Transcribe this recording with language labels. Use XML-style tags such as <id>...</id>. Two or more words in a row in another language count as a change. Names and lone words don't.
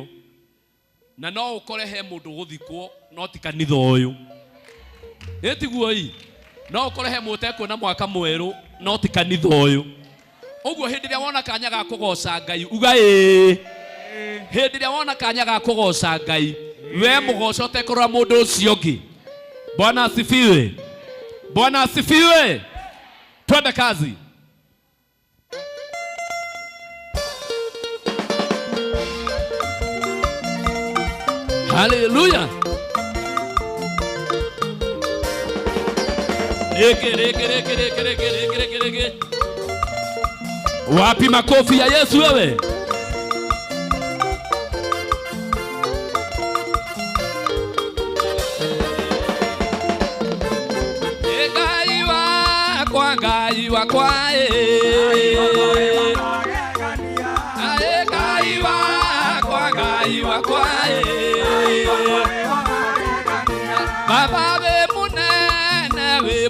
<ki>Na no ũkore he mũndũ gũthikwo no ti kanitha ũyũ. Ĩtiguo ii. No ũkore he mũndũ ekuona mwaka mwerũ no ti kanitha ũyũ. Ũguo hĩndĩ ĩrĩa wona kanya ga kũgoca Ngai uga ĩĩ. Hĩndĩ ĩrĩa wona kanya ga kũgoca Ngai we mũgoco ũtekũrora mũndũ ũcio ũngĩ.</ki> <sw>Bwana asifiwe. Bwana asifiwe. Twende kazi. Hallelujah.</sw> <ki>Reke.</ki> <sw>Wapi makofi ya Yesu wewe?</sw> <ki>Ngai wakwa Baba we munene</ki>